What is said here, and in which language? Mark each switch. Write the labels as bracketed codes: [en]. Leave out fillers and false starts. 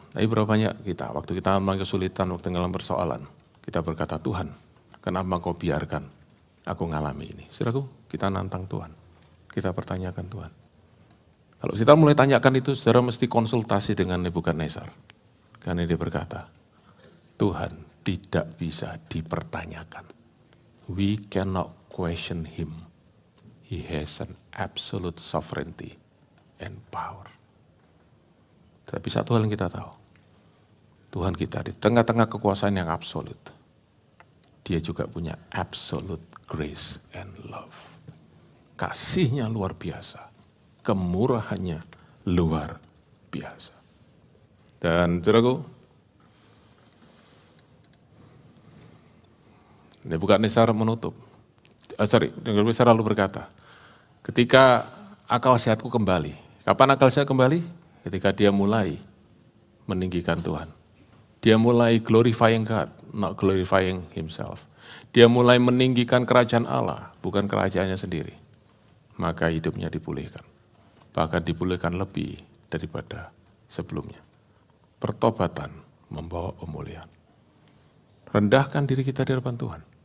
[id] Tapi berapa banyak kita, waktu kita mengalami kesulitan, waktu mengalami persoalan, kita berkata, Tuhan, kenapa Engkau biarkan aku ngalami ini? Saudaraku, kita nantang Tuhan. Kita pertanyakan Tuhan. Kalau kita mulai tanyakan itu, saudara mesti konsultasi dengan Nebukadnezar. Karena dia berkata, Tuhan tidak bisa dipertanyakan. [en] We cannot question him. He has an absolute sovereignty and power. [id] Tapi satu hal yang kita tahu, Tuhan kita di tengah-tengah kekuasaan yang absolut, dia juga punya [en] absolute grace and love. [id] Kasihnya luar biasa, kemurahannya luar biasa. Dan saudaraku, Nebukadnezar menutup. Nebukadnezar lalu berkata, ketika akal sehatku kembali. Kapan akal sehat kembali? Ketika dia mulai meninggikan Tuhan. Dia mulai [en] glorifying God, not glorifying himself. [id] Dia mulai meninggikan kerajaan Allah, bukan kerajaannya sendiri. Maka hidupnya dipulihkan. Bahkan dipulihkan lebih daripada sebelumnya. Pertobatan membawa pemulihan. Rendahkan diri kita di hadapan Tuhan.